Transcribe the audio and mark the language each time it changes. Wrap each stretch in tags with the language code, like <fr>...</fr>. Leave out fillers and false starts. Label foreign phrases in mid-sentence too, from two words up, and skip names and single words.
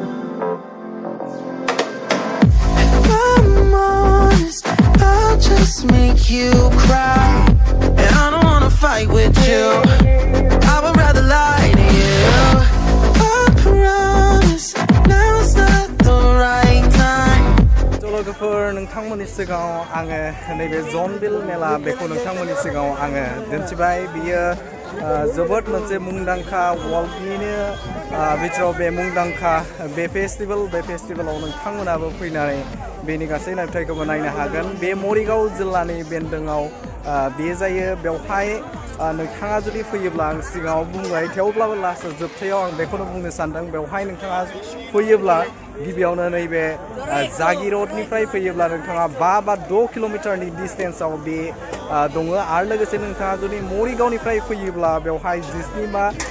<en>If I'm honest, I'll just make you cry. And I don't wanna fight with you. I would rather lie to you. I promise now's not the right time.</en> <brx>लोगोफोर नोंथांमोननि सिगाङाव आङो नैबे ज'नबिल मेला बेखौ नोंथांमोननि सिगाङाव आङो दिन्थिबाय बियो जोबोद मोनसे मुंदांखा वर्ल्डनिनो बिथोराव बे मुंदांखा बे फेस्टिभेलाव नोंथांमोनाबो फैनानै बेनि गासै नुथायखौबो नायनो हागोन बे मरिगाव जिल्लानि बेन्दोङाव बे जायो बेवहाय नोंथाङा जुदि फैयोब्ला आं सिगाङाव बुंबाय थेवब्लाबो लास्ट जोबथायाव आं बेखौनो बुंनो सानदों बेवहाय नोंथाङा फैयोब्ला गिबियावनो नैबे जागि रडनिफ्राय फैयोब्ला नोंथाङा 5 बा 6 किल'मिटारनि डिस्टेन्सआव बे दङ आरो लोगोसे नोंथाङा जुदि मरिगावनिफ्राय फैयोब्ला बेवहाय 17 बा</brx>